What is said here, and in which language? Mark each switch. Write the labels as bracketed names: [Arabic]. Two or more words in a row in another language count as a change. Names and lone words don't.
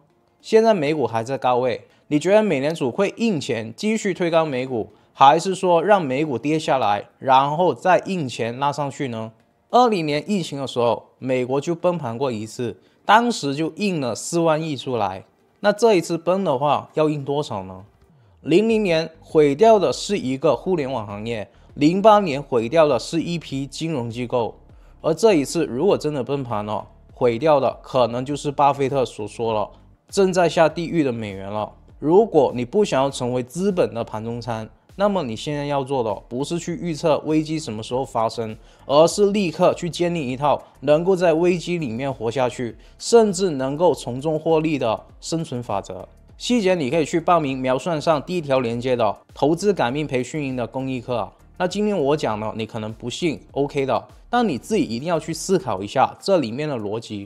[Chinese] 現在美股還在高位，你覺得美聯儲會印錢繼續推高美股，還是說讓美股跌下來，然後再印錢拉上去呢？20年疫情的時候，美國就崩盤過一次，當時就印了4萬億出來。那這一次崩的話，要印多少呢？00年毀掉的是一個互聯網行業，08年毀掉的是一批金融機構，而這一次如果真的崩盤了，毀掉的可能就是巴菲特所說了，正在下地獄的美元了。如果你不想要成為資本的盤中餐，那麼你現在要做的不是去預測危機什麼時候發生，而是立刻去建立一套能夠在危機裡面活下去，甚至能夠從中獲利的生存法則。細節你可以去報名描述上第一條連接的投資改命培訓營的公益課啊。那今天我講了，你可能不信 ，OK 的，但你自己一定要去思考一下這裡面的邏輯。